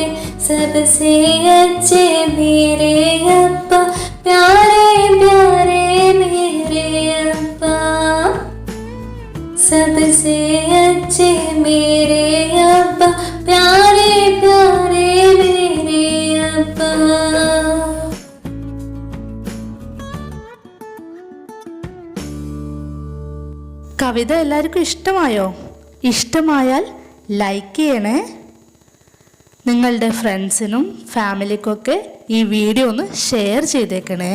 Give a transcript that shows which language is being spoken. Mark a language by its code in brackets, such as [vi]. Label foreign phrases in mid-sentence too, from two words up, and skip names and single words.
[hi] सबसे अच्छे मेरे अब्बा, प्यारे प्यारे मेरे अब्बा, सबसे अच्छे मेरे अब्बा, प्यारे प्यारे मेरे अब्बा. [ml] കവിത എല്ലാവർക്കും ഇഷ്ടമായോ? ഇഷ്ടമായാൽ ലൈക്ക് ചെയ്യണേ. നിങ്ങളുടെ ഫ്രണ്ട്സിനും ഫാമിലിക്കൊക്കെ ഈ വീഡിയോ ഒന്ന് ഷെയർ ചെയ്തേക്കണേ.